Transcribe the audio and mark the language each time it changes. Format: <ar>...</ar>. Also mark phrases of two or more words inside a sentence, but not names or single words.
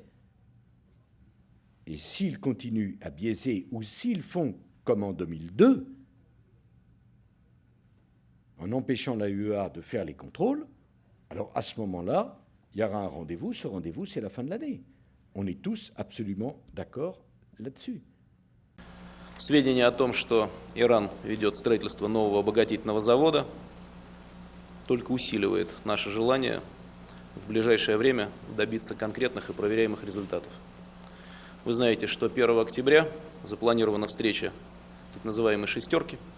<fr>Et s'ils continuent à biaiser ou s'ils font comme en 2002, en empêchant l'AUEA de faire les contrôles, alors à ce moment-là, il y aura un rendez-vous. Ce rendez-vous, c'est la fin de l'année. On est tous absolument d'accord là-dessus.</fr> <ru>Сведения о том, что Иран ведет строительство нового обогатительного завода, только усиливает наше желание в ближайшее время добиться конкретных и проверяемых результатов. Вы знаете, что 1 октября запланирована встреча так называемой «шестерки».</ru>